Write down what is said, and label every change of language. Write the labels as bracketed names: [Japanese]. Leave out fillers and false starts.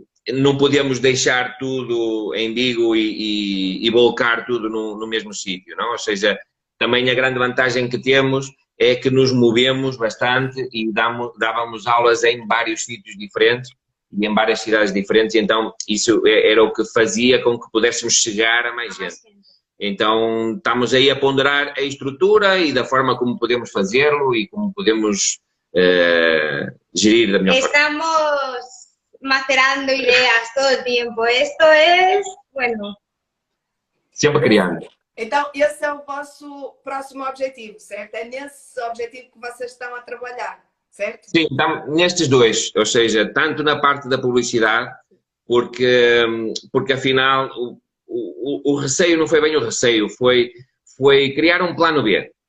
[Portuguese] não podemos deixar tudo em Vigo e volcar tudo no mesmo sítio, não? Ou seja, também a grande vantagem que temos é que nos movemos bastante e dávamos aulas em vários sítios diferentes e em várias cidades diferentes, então isso era o que fazia com que pudéssemos chegar a mais gente. Então estamos aí a ponderar a estrutura e da forma como podemos fazê-lo e como podemos gerir da melhor forma. [Spanish] Estamos macerando ideas todo el tiempo, esto es, bueno... [Portuguese] Sempre criando. Então, esse é o vosso próximo objetivo, certo? É nesse objetivo que vocês estão a trabalhar, certo? Sim, nestes dois, ou seja, tanto na parte da publicidade, porque afinal o receio não foi bem o receio, foi criar um plano B.